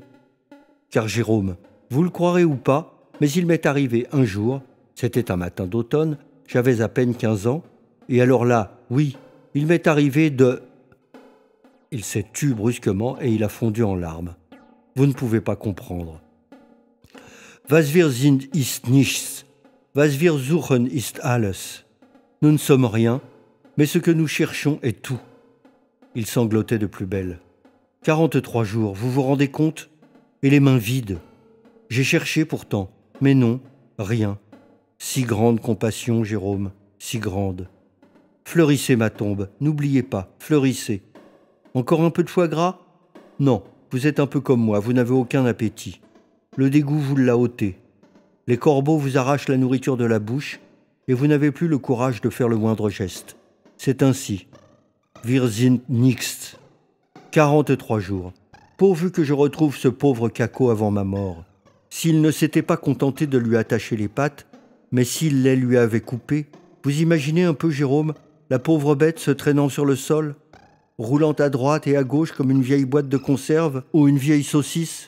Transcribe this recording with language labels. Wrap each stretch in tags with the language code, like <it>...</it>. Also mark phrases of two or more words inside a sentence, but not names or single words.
<fr>Car Jérôme, vous le croirez ou pas, mais il m'est arrivé un jour, c'était un matin d'automne, j'avais à peine 15 ans, et alors là, oui, il m'est arrivé de... Il s'est tu brusquement et il a fondu en larmes. Vous ne pouvez pas comprendre.</fr> <de>Was wir sind ist nichts, was wir suchen ist alles.</de> <fr>Nous ne sommes rien, mais ce que nous cherchons est tout. Il sanglotait de plus belle. 43 jours, vous vous rendez compte? Et les mains vides. J'ai cherché pourtant, mais non, rien. Si grande compassion, Jérôme, si grande. Fleurissez ma tombe, n'oubliez pas, fleurissez. Encore un peu de foie gras? Non, vous êtes un peu comme moi, vous n'avez aucun appétit. Le dégoût vous l'a ôté. Les corbeaux vous arrachent la nourriture de la bouche et vous n'avez plus le courage de faire le moindre geste. C'est ainsi.</fr> <de>Wir sind nichts.</de> <fr>43 jours. Pourvu que je retrouve ce pauvre Kako avant ma mort. S'il ne s'était pas contenté de lui attacher les pattes, mais s'il les lui avait coupées, vous imaginez un peu, Jérôme, la pauvre bête se traînant sur le sol, roulant à droite et à gauche comme une vieille boîte de conserve ou une vieille saucisse?</fr>